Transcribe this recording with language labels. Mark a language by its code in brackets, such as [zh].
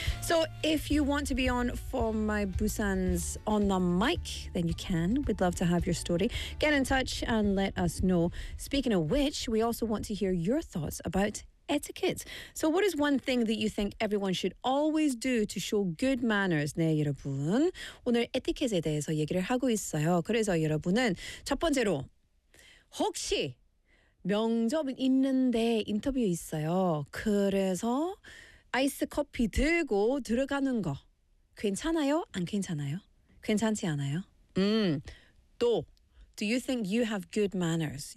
[en] So if you want to be on for my Busan's On The Mic, then you can. We'd love to have your story. Get in touch and let us know. Speaking of which, we also want to hear your thoughts about etiquette. So what is one thing that you think everyone should always do to show good manners? [ko] 네, 여러분. 오늘 etiquette에 대해서 얘기를 하고 있어요. 그래서 여러분은 첫 번째로, 혹시 명접은 있는데 인터뷰 있어요. 그래서 아이스 커피 들고 들어가는 거 괜찮아요? 안 괜찮아요? 괜찮지 않아요? [en] 또 Do you think you have good manners?